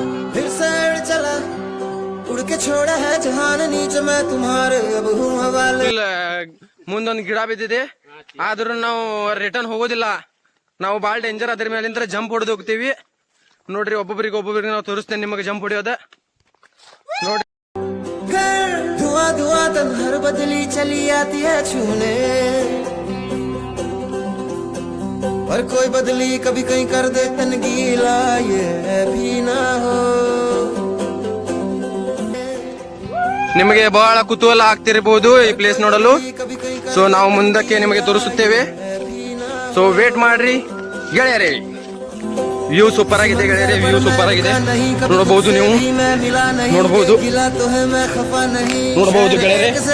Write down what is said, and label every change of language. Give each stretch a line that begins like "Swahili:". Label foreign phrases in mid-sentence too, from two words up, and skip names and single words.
Kannada: ಮುಂದೊಂದು ಗಿಡ ಬಿದ್ದಿದೆ, ಆದ್ರೂ ನಾವು ರಿಟರ್ನ್ ಹೋಗೋದಿಲ್ಲ. ನಾವು ಬಾಳ ಡೇಂಜರ್. ಅದ್ರ ಮೇಲಿಂದ ಜಂಪ್ ಹೊಡೆದು ಹೋಗ್ತೀವಿ ನೋಡ್ರಿ. ಒಬ್ಬೊಬ್ಬರಿಗೆ ನಾವು ತೋರಿಸ್ತೇನೆ ನಿಮಗೆ ಜಂಪ್ ಹೊಡೆಯೋದ ನೋಡ್ರಿ.
Hindi: हर बदली चली आती है छूने, और कोई बदली कभी कहीं कर दे तन गीला, ये भी ना हो.
Kannada: ನಿಮಗೆ ಬಹಳ ಕುತೂಹಲ ಆಗ್ತಿರಬಹುದು ಈ ಪ್ಲೇಸ್ ನೋಡಲು. ಸೊ ನಾವು ಮುಂದಕ್ಕೆ ನಿಮಗೆ ತೋರಿಸುತ್ತೇವೆ.
English: so wait
Kannada: ಮಾಡ್ರಿ ಗೆಳೆಯರೇ.
English: view super
Kannada: ಆಗಿದೆ ಗೆಳೆಯರೇ.
English: view super
Kannada: ಆಗಿದೆ. ನೋಡಬಹುದು, ನೀವು ನೋಡಬಹುದು ಗೆಳೆಯರೇ.